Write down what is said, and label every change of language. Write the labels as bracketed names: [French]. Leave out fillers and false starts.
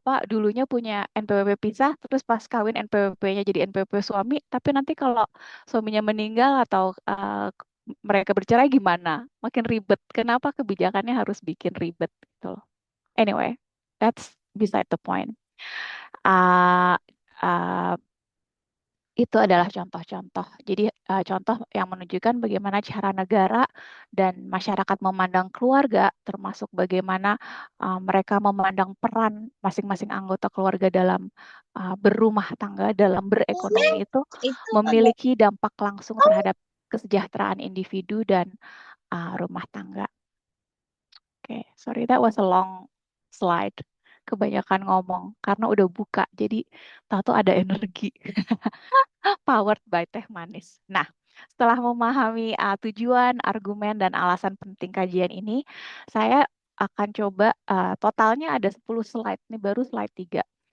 [Indonesian] dulunya punya NPWP pisah terus pas kawin NPWP-nya jadi NPWP suami tapi nanti kalau suaminya meninggal atau mereka bercerai gimana? Makin ribet. Kenapa kebijakannya harus bikin ribet gitu loh. [English] Anyway, that's beside the point. [Indonesian] Uh, uh, itu adalah contoh-contoh. Jadi contoh yang menunjukkan bagaimana cara negara dan masyarakat memandang keluarga, termasuk bagaimana mereka memandang peran masing-masing anggota keluarga dalam berumah tangga, dalam berekonomi itu memiliki dampak langsung terhadap kesejahteraan individu dan rumah tangga. [English] Oke, sorry, that was a long slide. [Indonesian] Kebanyakan ngomong karena udah buka, jadi tahu-tahu ada energi. Powered by teh manis. Nah, setelah memahami tujuan, argumen, dan alasan penting kajian ini, saya akan coba totalnya ada 10 slide. Ini baru slide 3.